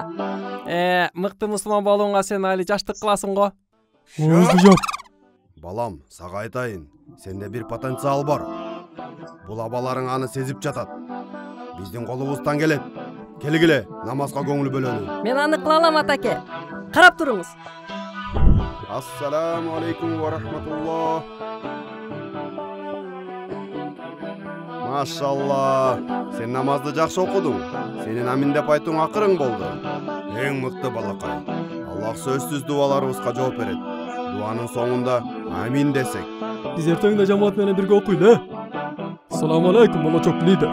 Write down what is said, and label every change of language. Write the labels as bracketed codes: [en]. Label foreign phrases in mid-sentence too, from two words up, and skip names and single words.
[ky] Мыкты мусулман болууңа сен али жаштык кыласың го. Балам, сага айтайын, сенде бир потенциал бар. Бул абаларың аны сезип жатат. Биздин колубуздан келет. Келгиле, намазга көңүл бөлөлү. Мен аны кыла алам атаке. Карап туруңуз. [ar] السلام عليكم ورحمة الله. [ky] Машалла, сен намазды жакшы окудуң. Сенин амин деп айтууң акырың болду. Эң мыкты балакай. Аллах сөзсүз дубаларыбызга жооп берет. Дуанын соңунда амин десек. Биз эртең да жамаат менен бирге окуйлу, [ar] السلام عليكم, [ky] болочок лидер.